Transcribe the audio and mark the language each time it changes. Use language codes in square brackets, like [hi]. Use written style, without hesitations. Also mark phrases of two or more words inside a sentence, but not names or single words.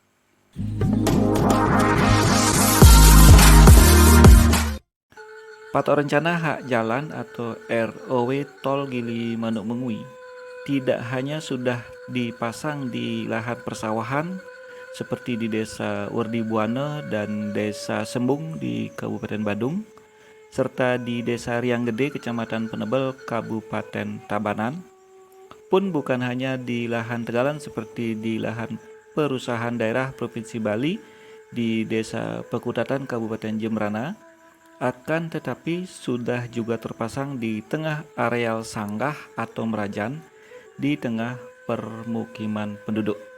[id] Patok rencana hak jalan atau ROW Tol Gili Manuk Mengui tidak hanya sudah dipasang di lahan persawahan seperti di Desa Werdi Buana dan Desa Sembung di Kabupaten Badung, serta di Desa Riang Gede, Kecamatan Penebel, Kabupaten Tabanan, pun bukan hanya di lahan tegalan seperti di lahan perusahaan daerah Provinsi Bali di Desa Pekutatan, Kabupaten Jembrana, akan tetapi sudah juga terpasang di tengah areal sanggah atau merajan di tengah permukiman penduduk.